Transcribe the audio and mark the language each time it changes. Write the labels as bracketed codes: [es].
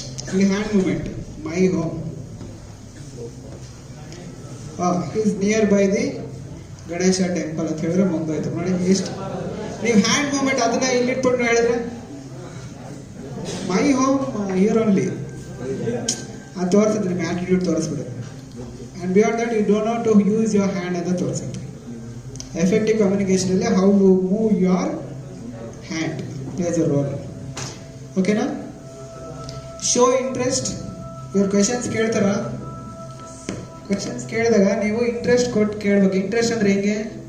[en] ಇಲ್ಲಿ hand movement, my home is near by the Ganesha temple [kn] ಅಂತ ಹೇಳಿದ್ರೆ ಮುಗ್ದೋಯ್ತು. ನೋಡಿ ಎಷ್ಟು ನೀವು ಹ್ಯಾಂಡ್ ಮೂಮೆಂಟ್ ಅದನ್ನ ಇಲ್ಲಿಟ್ಬಿಟ್ಟು ಹೇಳಿದ್ರೆ, [en] my home here only [kn] ಅದು ತೋರಿಸಿದ್ರೆ ನಿಮ್ಮ attitude ತೋರಿಸ್ಬಿಡುತ್ತೆ. [en] And beyond that, you don't know to use your hand [kn] ಅಂತ ತೋರಿಸುತ್ತೆ. [en] Effective communication ಅಲ್ಲಿ how you move your hand plays a role. ಓಕೆನಾ? Show interest. [kn] ಇವ್ರ ಕ್ವೆಶನ್ಸ್ ಕೇಳ್ತಾರ, ಕ್ವೆಶನ್ಸ್ ಕೇಳಿದಾಗ ನೀವು ಇಂಟ್ರೆಸ್ಟ್ ಕೊಟ್ಟು ಕೇಳ್ಬೇಕು. ಇಂಟ್ರೆಸ್ಟ್ ಅಂದ್ರೆ ಹೆಂಗೆ?